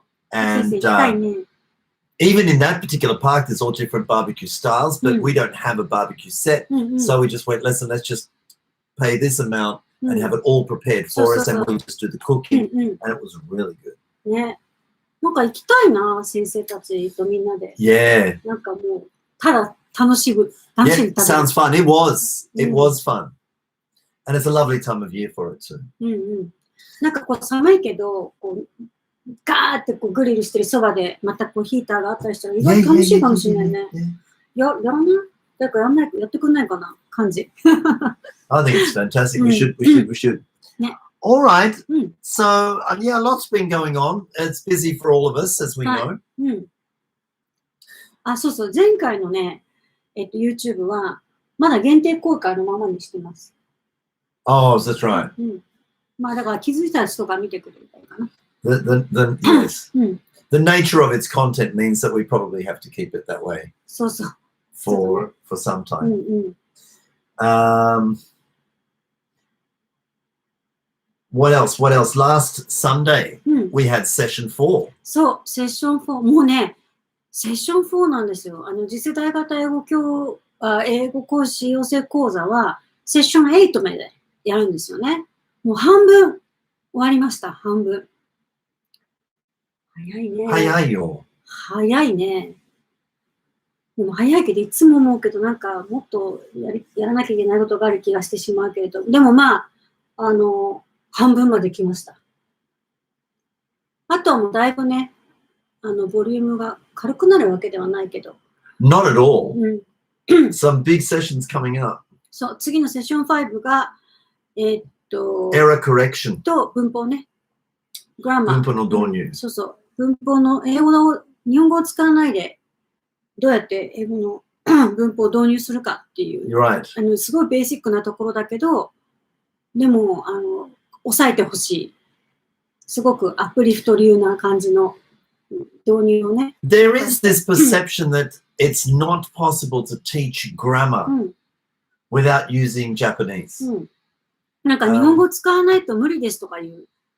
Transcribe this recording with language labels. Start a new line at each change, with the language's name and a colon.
English: And even in that particular park, there's all different barbecue styles, but we don't have a barbecue set. So we just went, listen, let's just pay this amount and have it all prepared for us, and we'll just do the cooking. And it was really good.
Japanese: ね。なんか行きたいな、先生たちとみんなで。
English: Yeah.
Japanese: なんかもう、ただ楽しむ。
English: Yeah, sounds fun. It was. It was fun. And it's a lovely time of year for it too.
Japanese: なんかこう寒いけど、こうガーってこうグリルしてるそばでまたこうヒーターがあったりしたら意外と楽しいかもしれないね。やらない？だからやってくんないかな感じ。
English: I think it's fantastic. We should.
Japanese: ね。
English: All right. So yeah, lots been going on. It's busy for all of us, as we know.
Japanese: あ、そうそう。前回のね、YouTube はまだ限定公開のままにしてます。
English: Oh, that's right.
Japanese: まあだから気づいた人が見てくれるかな。
English: Yes. The nature of its content means that we probably have to keep it that way.
Japanese: そうそう。
English: For some time. What else? Last Sunday, we had session 4.
Japanese: そう、セッション4。もうね、セッション4なんですよ。次世代型英語講師養成講座は、セッション8までやるんですよね。もう半分終わりました、半分。早いね。早いよ。早いね。でも早いけど、いつも思うけど、なんかもっとやらなきゃいけないことがある気がしてしまうけれど、でもまあ、半分まで来ました。あとはもうだいぶね、ボリュームが軽くなるわけではないけど。
English: Not at all. Some big sessions coming up.
Japanese: そう、次のセッション5が、
English: Error correction.
Japanese: と文法ね。グラマー。文法の導入。そうそう。文法の日本語を使わないで、どうやって英語の文法を導入するかっていう。 You're right. すごいベーシックなところだけど、でも、抑えてほしい。すごくアップリフト流な感じの導入をね。
English: There is this perception that it's not possible to teach grammar without using Japanese.
Japanese: なんか日本語を使わないと無理ですとか言う。